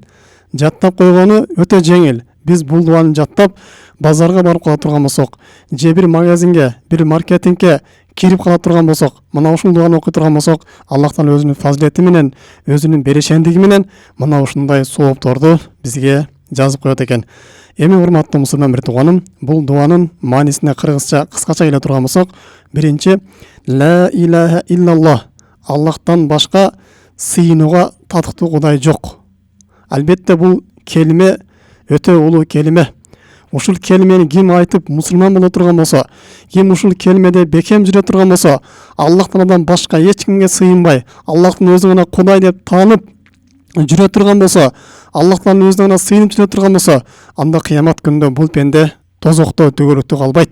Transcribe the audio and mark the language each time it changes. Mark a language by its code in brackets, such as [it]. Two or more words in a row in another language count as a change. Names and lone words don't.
[ky] Жаттап койгону өтө жеңил. Биз бул дуаны жаттап базарга барып кала турган болсок, же бир магазинге, бир маркетингге кирип кала турган болсок, мына ушул дуаны окуй турган болсок, Аллах Таала өзүнүн фазилети менен, өзүнүн берешендиги менен мына ушундай соопторду бизге жазып коет экен. Эми урматтуу мусулман бир тууганым, бул дуанын маанисине кыргызча кыскача келе турган болсок, биринчи [ar] لا إله إلا الله, [ky] Аллахтан башка сыйынууга татыктуу кудай жок. Албетте бул келиме өтө улуу келиме. Ушул келимени ким айтып мусулман боло турган болсо, ким ушул келимеде бекем жүрө турган болсо, Аллах Тааладан башка эч кимге сыйынбай, Аллахтын өзүн гана кудай деп таанып жүрө турган болсо, Аллах Тааланын өзүнө гана сыйынып жүрө турган болсо, анда кыямат күнүндө бул пенде тозокто төгөрүктө калбайт.